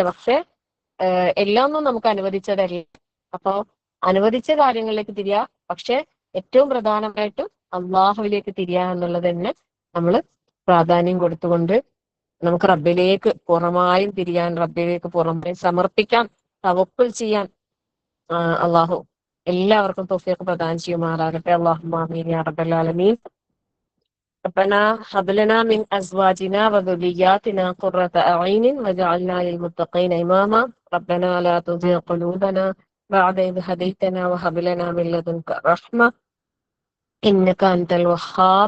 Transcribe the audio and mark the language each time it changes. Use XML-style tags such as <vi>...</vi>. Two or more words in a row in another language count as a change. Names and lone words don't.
<ml>പക്ഷെ എല്ലാം ഒന്നും നമുക്ക് അനുവദിച്ചതല്ല. അപ്പൊ അനുവദിച്ച കാര്യങ്ങളിലേക്ക് തിരിയാ, പക്ഷെ ഏറ്റവും പ്രധാനമായിട്ടും അള്ളാഹുവിലേക്ക് തിരിയാ എന്നുള്ളത് തന്നെ നമ്മൾ പ്രാധാന്യം കൊടുത്തുകൊണ്ട് നമുക്ക് റബ്ബിലേക്ക് പുറമായും തിരിയാൻ, റബ്ബിലേക്ക് പുറമായും സമർപ്പിക്കാൻ, തവക്കുൽ ചെയ്യാൻ അള്ളാഹു എല്ലാവർക്കും തൗഫീഖ് പ്രദാനം ചെയ്യുമാറാകട്ടെ.</ml> <ar>اللهم آمين يا رب العالمين. ربنا هب لنا من أزواجنا وذرياتنا قرة أعين واجعلنا للمتقين إماما. ربنا لا تزغ قلوبنا بعد إذ هديتنا وهب لنا من لدنك رحمة إنك أنت الوهاب.</ar>